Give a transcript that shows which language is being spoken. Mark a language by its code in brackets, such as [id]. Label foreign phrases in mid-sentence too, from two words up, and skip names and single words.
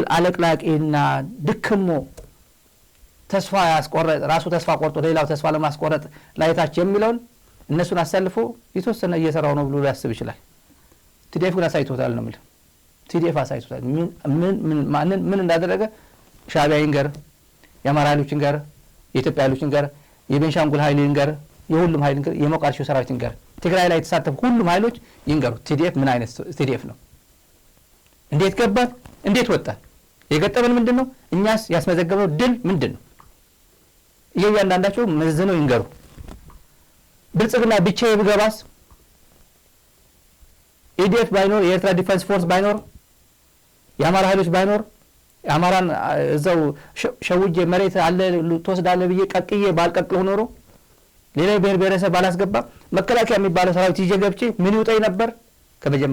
[am] አለቅላቂና ድክሞ ተስፋ ያስቆረጠ ራሱ ተስፋ ቆርጦ ሌላው ተስፋ ለማስቆረጥ ላይታች የሚለውን እነሱን አሰልፎ የተወሰነ እየሰራው ነው ብሎ ሊያስብ ይችላል። ቲዲኤፍ ግን አሳይቶታል ነው ማለት ቲዲኤፍ አሳይቶታል። ምን እንዳደረገ ሻዕቢያ ይንገር፣ የአማራ ኃይሎች ይንገር፣ የኢትዮጵያ ኃይሎች ይንገር፣ የቤንሻንጉል ኃይል ይንገር፣ የሁሉም ኃይል ይንገር፣ የሞቃዲሾ ሰራዊት ይንገር፣ ትግራይ ላይ የተሳተፉ ሁሉም ኃይሎች ይንገሩ። ቲዲኤፍ ምን አይነት ቲዲኤፍ ነው? እንዴት ገባን? እንዴት ወጣን? የገጠመን ምንድነው? እኛስ ያስመዘገበው ድል ምንድነው? እያንዳንዳቸው መዝነው ይንገሩ። ብልጽግና ብቻዬ ብገባስ ኢዲኤፍ ባይኖር የኤርትራ ዲፌንስ ፎርስ ባይኖር የአማራ ኃይሎች ባይኖር የአማራን እዛው ሸውጄ መሬት አለ ተወስዳለ ብዬ ቀቅዬ ባልቀቅለው ኖሮ ሌላ ብሔረሰብ ባላስገባ መከላከያ የሚባለው ሰራዊት ይዤ ገብቼ ምን ይውጣኝ ነበር?